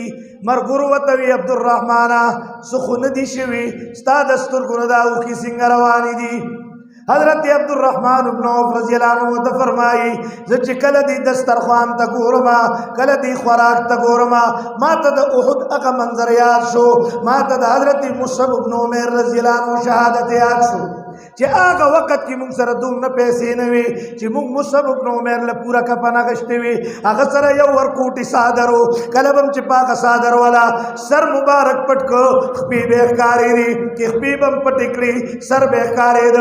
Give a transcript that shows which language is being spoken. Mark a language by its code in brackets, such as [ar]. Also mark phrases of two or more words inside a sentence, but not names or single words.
[ps] ملګرو ورته وي عبدالرحمنه څه خو نه دي شوي ستا د سترګو نه دا اوښکې څنګه روانې دي؟ حضرت عبدالرحمن بن عوف [ar] رضی الله عنه [ps] ته فرمایي زه چې کله دې دسترخوان ته ګورم کله دې خوراک ته ګورم ما ته د احد هغه منظر یاد شو، ما ته د حضرت مصعب بن عمیر [ar] رضی الله عنه [ps] شهادت یاد شو چې هغه وخت کې موږ سره دومره پیسې نه وي چې موږ مصعب بن عمیر له پوره کفن اخیستی وي. هغه سره یو ورکوټي څادر و، کله به هم چې په هغه څادر والا سر مبارک پټ کړو خپې به یې ښکارېدې چې خپې به هم پټې کړي سر به یې ښکارېده.